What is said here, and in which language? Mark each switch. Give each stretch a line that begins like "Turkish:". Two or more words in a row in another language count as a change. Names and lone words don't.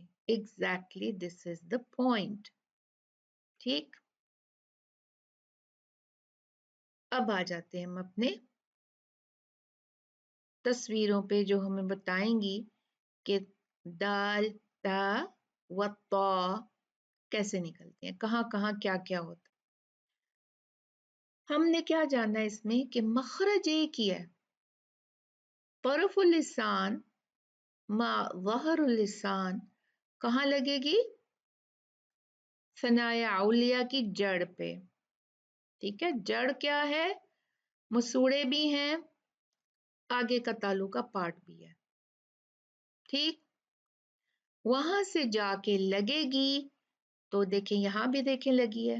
English: exactly this is the point.
Hindi: ठीक, अब आ जाते हैं हम अपने तस्वीरों पे, जो हमें बताएंगी कि दाल, ता व ता कैसे निकलते हैं, कहाँ कहाँ क्या क्या होता है। हमने क्या जाना है इसमें कि मखरज एक ही है,
Arabic: طرف اللسان مع ظهر اللسان,
Hindi: कहाँ लगेगी?
Arabic: الثنايا العليا
Hindi: की जड़ पे। ठीक है, जड़ क्या है? मसूड़े भी हैं, आगे का तालु का पार्ट भी है। ठीक, वहां से जाके लगेगी, तो देखें यहां भी देखें लगी है।